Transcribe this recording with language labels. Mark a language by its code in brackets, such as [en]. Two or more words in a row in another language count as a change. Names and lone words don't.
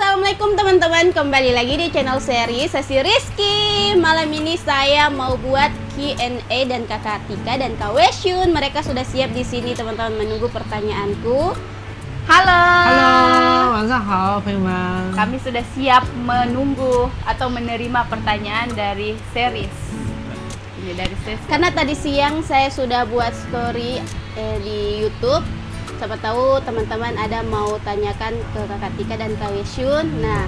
[id] Assalamualaikum teman-teman, kembali lagi di channel sesi Rizky. Malam ini saya mau buat Q&A dan Kakak Tika dan Kak Wesyun. Mereka sudah siap di sini teman-teman menunggu pertanyaanku. Halo. Halo, [zh] 晚上好，朋友们。 [id] Kami sudah siap menunggu atau menerima pertanyaan dari series. Ini dari series. Karena tadi siang saya sudah buat story di YouTube. Siapa tahu teman-teman ada mau tanyakan ke Kakak Tika dan Kak Wesyun. Nah,